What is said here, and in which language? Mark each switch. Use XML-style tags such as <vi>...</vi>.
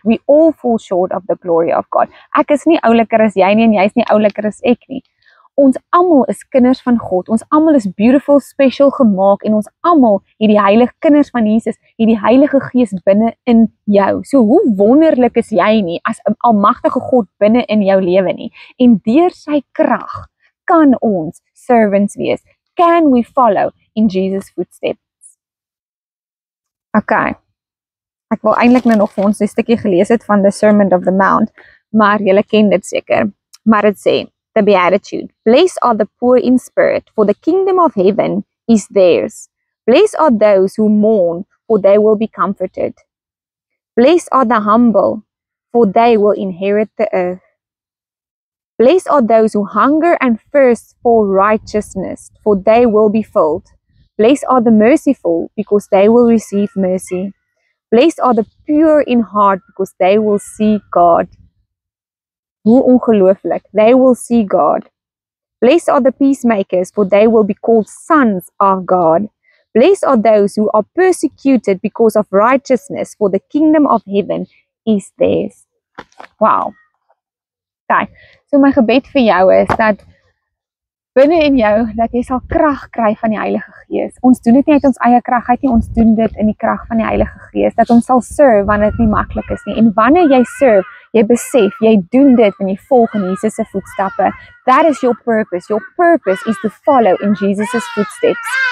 <en>We all fall short of the glory of God.</en> <af>Ek is nie ouliker as jy nie en jy is nie ouliker as ek nie. Ons almal is kinders van God. Ons almal is beautiful, special gemaak en ons almal het die heilige kinders van Jesus, het die Heilige Gees binne in jou. So hoe wonderlik is jy nie as 'n almagtige God binne in jou lewe nie. En deur sy krag kan ons servants wees.</af> <en>Can we follow in Jesus' footsteps? Okay.</en> <af>Ek wil eintlik nou nog vir ons 'n stukkie gelees het van</af> <en>the Sermon of the Mount,</en> <af>maar julle ken dit seker. Maar dit sê,</af> <en>the Beatitude. Blessed are the poor in spirit, for the kingdom of heaven is theirs. Blessed are those who mourn, for they will be comforted. Blessed are the humble, for they will inherit the earth. Blessed are those who hunger and thirst for righteousness, for they will be filled. Blessed are the merciful, because they will receive mercy. Blessed are the pure in heart, because they will see God.</en> <af>Hoe ongelooflik.</af> <en>They will see God. Blessed are the peacemakers, for they will be called sons of God. Blessed are those who are persecuted because of righteousness, for the kingdom of heaven is theirs. Wow. Okay.</en> <af>So my gebed vir jou is dat binne in jou, dat jy sal krag kry van die Heilige Gees. Ons doen dit nie uit ons eie krag uit nie, ons doen dit in die krag van die Heilige Gees, dat ons sal serve wanneer dit nie maklik is nie. En wanneer jy serve, jy besef, jy doen dit en jy volg in Jesus se voetstappe.</af> <en>That is your purpose. Your purpose is to follow in Jesus' footsteps.</en>